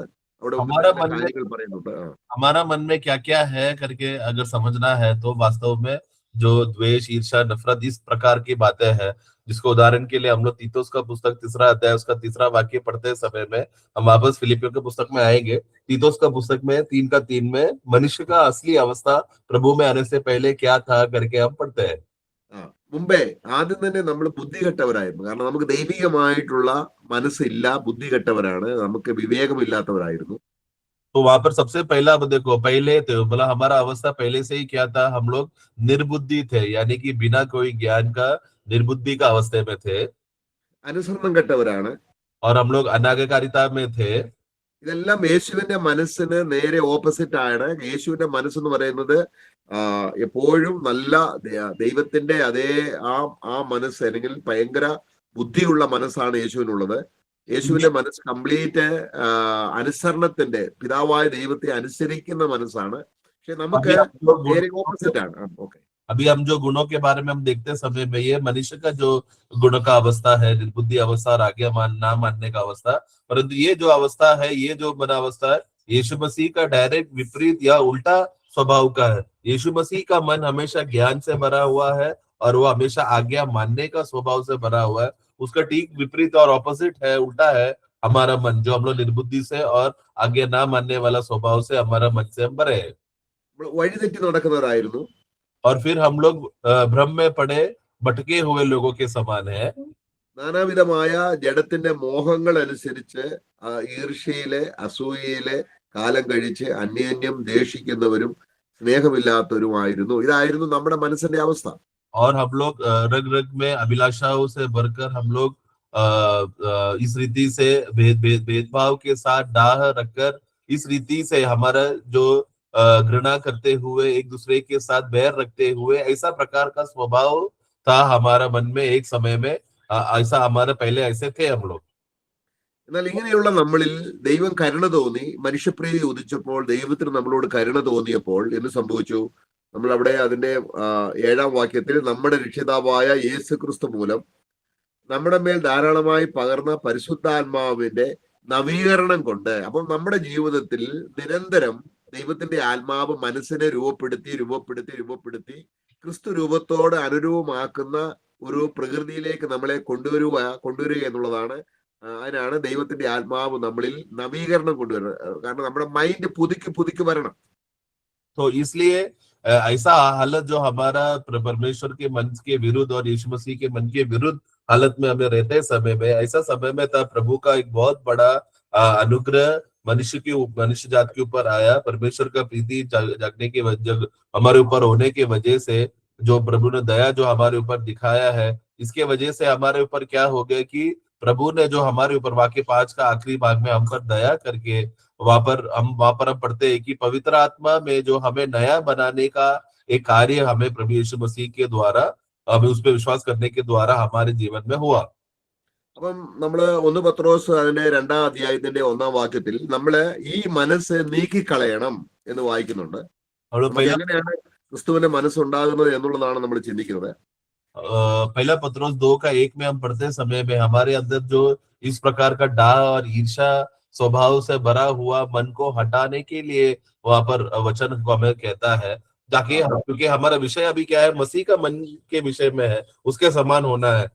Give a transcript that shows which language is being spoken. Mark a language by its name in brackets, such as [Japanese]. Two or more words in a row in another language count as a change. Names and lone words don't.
[Malayalam] അവിടെ കാര്യങ്ങൾ പറയുന്നുണ്ട്. [Hindi] हमारा मन में क्या क्या है करके अगर समझना है तो वास्तव में जो द्वेष, ईर्ष्या, नफरत, इस प्रकार की बातें हैं, जिसको उदाहरण के लिए हम लोग तीतुस का पुस्तक 3रा अध्याय उसका 3रा वाक्य पढ़ते समय में हम वापस फिलिपियों के पुस्तक में आएंगे. तीतुस का पुस्तक में 3:3 में मनुष्य का असली अवस्था प्रभु में आने से पहले क्या था करके हम पढ़ते हैं. [Malayalam] മുമ്പേ ആദ്യം തന്നെ നമ്മൾ ബുദ്ധികെട്ടവരായിരുന്നു. കാരണം നമുക്ക് ദൈവികമായിട്ടുള്ള മനസ്സില്ല, ബുദ്ധികെട്ടവരാണ്, നമുക്ക് വിവേകമില്ലാത്തവരായിരുന്നു. [Hindi] तो वहां पर सबसे पहला देखो, पहले थे मतलब हमारा अवस्था पहले से ही क्या था, हम लोग निर्बुद्धि थे, यानी कि बिना कोई ज्ञान का निर्बुद्धि का अवस्था में थे. [Malayalam] അനുസരണം കെട്ടവരാണ്. [Hindi] और हम लोग अनाज्ञाकारिता में थे. [Malayalam] ഇതെല്ലാം യേശുവിന്റെ മനസ്സിന് നേരെ ഓപ്പോസിറ്റ് ആണ്. യേശുവിന്റെ മനസ്സെന്ന് പറയുന്നത് എപ്പോഴും നല്ല ദൈവത്തിന്റെ അതേ ആ മനസ്സ്, അല്ലെങ്കിൽ ഭയങ്കര ബുദ്ധിയുള്ള മനസ്സാണ് യേശുവിനുള്ളത്. യേശുവിന്റെ മനസ്സ് കംപ്ലീറ്റ് അനുസരണത്തിന്റെ, പിതാവായ ദൈവത്തെ അനുസരിക്കുന്ന മനസ്സാണ്. പക്ഷെ നമുക്ക് നേരെ ഓപ്പോസിറ്റ് ആണ്. ഓക്കെ, [Hindi] अभी हम जो गुणों के बारे में हम देखते समय में ये मनुष्य का जो गुण का अवस्था है, निर्बुद्धि अवस्था और आज्ञा ना मानने का अवस्था, परंतु ये जो अवस्था है, ये जो बना अवस्था है, यीशु मसीह का डायरेक्ट विपरीत या उल्टा स्वभाव का है. यीशु मसीह का मन हमेशा ज्ञान से भरा हुआ है और वो हमेशा आज्ञा मानने का स्वभाव से भरा हुआ है. उसका ठीक विपरीत और ऑपोजिट है, उल्टा है हमारा मन, जो हम लोग निर्बुद्धि से और आज्ञा ना मानने वाला स्वभाव से हमारा मन से हम भरे हैं. [Malayalam] വഴിതെറ്റി നടക്കുന്നവരായിരുന്നു. [Hindi] और फिर हम लोग भ्रम में पड़े भटके हुए लोगों के समान है. [Malayalam] നാനാവിധമായ ജഡത്തിന്റെ മോഹങ്ങൾ അനുസരിച്ച് ഈർഷ്യയിലെ, അസൂയയിലെ കാലം കഴിച്ച് അന്യോന്യം ദേഷിക്കുന്നവരും സ്നേഹമില്ലാത്തവരുമായിരുന്നു. ഇതായിരുന്നു നമ്മുടെ മനസ്സിന്റെ അവസ്ഥ. [Hindi] और हम लोग रग रग में अभिलाषाओं से भरकर हम लोग इस रीति से भेदभाव के साथ डाह रखकर, इस रीति से हमारा जो घृणा करते हुए, एक दूसरे के साथ बैर रखते हुए, ऐसा प्रकार का स्वभाव था हमारा मन में एक समय में. ऐसा हमारा पहले ऐसे थे हम लोग. [Malayalam] എന്നാൽ ഇങ്ങനെയുള്ള നമ്മളിൽ ദൈവം കരുണ തോന്നി, മനുഷ്യപ്രീതി ഉദിച്ചപ്പോൾ, ദൈവത്തിന് നമ്മളോട് കരുണ തോന്നിയപ്പോൾ എന്ത് സംഭവിച്ചു? നമ്മൾ അവിടെ അതിന്റെ 7-ാം വാക്യത്തിൽ നമ്മുടെ രക്ഷിതാവായ യേശു ക്രിസ്തു മൂലം നമ്മുടെ മേൽ ധാരാളമായി പകർന്ന പരിശുദ്ധാത്മാവിന്റെ നവീകരണം കൊണ്ട്, അപ്പം നമ്മുടെ ജീവിതത്തിൽ നിരന്തരം ദൈവത്തിന്റെ ആത്മാവ് മനസ്സിനെ രൂപപ്പെടുത്തി ക്രിസ്തു രൂപത്തോട് അനുരൂപമാക്കുന്ന ഒരു പ്രകൃതിയിലേക്ക് നമ്മളെ കൊണ്ടുവരിക എന്നുള്ളതാണ്. അതിനാണ് ദൈവത്തിന്റെ ആത്മാവ് നമ്മളിൽ നവീകരണം കൊണ്ടുവരുന്നത്. കാരണം നമ്മുടെ മൈൻഡ് പുതുക്കി വരണം. [Hindi] तो इसलिए ऐसा हालत जो हमारा परमेश्वर के मन के विरुद्ध और यीशु मसीह के मन के विरुद्ध हालत में हमें रहते समय में, ऐसा समय में था प्रभु का एक बहुत बड़ा अनुग्रह मनुष्य जात के ऊपर आया. परमेश्वर का प्रीति जागने के हमारे ऊपर होने के वजह से, जो प्रभु ने दया जो हमारे ऊपर दिखाया है, इसके वजह से हमारे ऊपर क्या हो गया कि प्रभु ने जो हमारे ऊपर वाक्य 5 का आखिरी भाग में हम पर दया करके वहां पर हम पढ़ते हैं कि पवित्र आत्मा में जो हमें नया बनाने का एक कार्य हमें प्रभु यीशु मसीह के द्वारा हमें उस पर विश्वास करने के द्वारा हमारे जीवन में हुआ। [Malayalam] അപ്പം നമ്മള് 1 പത്രോസ് അതിന്റെ 2-ാം അധ്യായത്തിന്റെ 1-ാം വാക്യത്തിൽ നമ്മള് ഈ മനസ്സ് നീക്കിക്കളയണം എന്ന് വായിക്കുന്നുണ്ട്. [Hindi] हम लोग [Malayalam] നമുക്ക് എങ്ങനെയാണ് ക്രിസ്തുവിന്റെ മനസ്സുണ്ടാകുന്നത് എന്നുള്ളതാണ് നമ്മൾ ചിന്തിക്കുന്നത്. [Hindi] पहला पत्रोस 2:1 में हम पढ़ते समय में हमारे अंदर जो इस प्रकार का डाह और ईर्षा स्वभाव से भरा हुआ मन को हटाने के लिए वहां पर वचन को हमें कहता है, ताकि क्योंकि हमारा विषय अभी क्या है, मसीह का मन के विषय में है, उसके समान होना है।